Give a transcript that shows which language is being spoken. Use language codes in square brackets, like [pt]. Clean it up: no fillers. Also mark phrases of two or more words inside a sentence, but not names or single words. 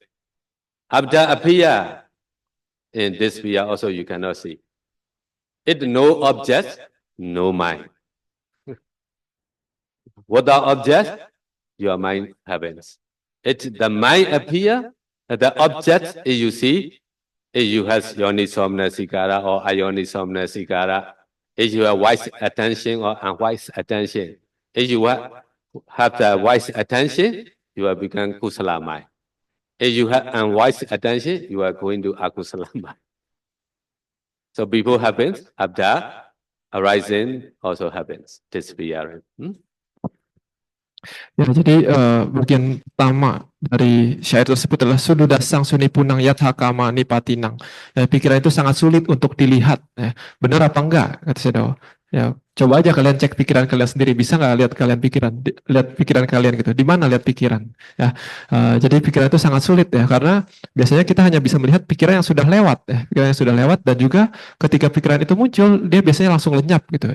[en] After appear, in this sphere also you cannot see. It no object, no mind. Without object, your mind happens. It the mind appear, the object you see, you have [pi] yoni-somna sikara [en] or [pi] ayoni-somna sikara. [en] If you have wise attention or unwise attention, if you have the wise attention, you will become kusala mind. If you have unwise attention, you are going to akusala mind. So before happens, after arising also happens. Disappearing. [id] Ya, jadi bagian pertama dari syair tersebut adalah [pi] Sududasang sunipunang yatha kama nipatinang. [id] Pikiran itu sangat sulit untuk dilihat. Benar apa enggak? Kata Sayadaw. Ya, coba aja kalian cek pikiran kalian sendiri. Bisa nggak lihat pikiran kalian gitu? Di mana lihat pikiran? Ya, jadi pikiran itu sangat sulit ya, karena biasanya kita hanya bisa melihat pikiran yang sudah lewat, pikiran yang sudah lewat, dan juga ketika pikiran itu muncul, dia biasanya langsung lenyap gitu.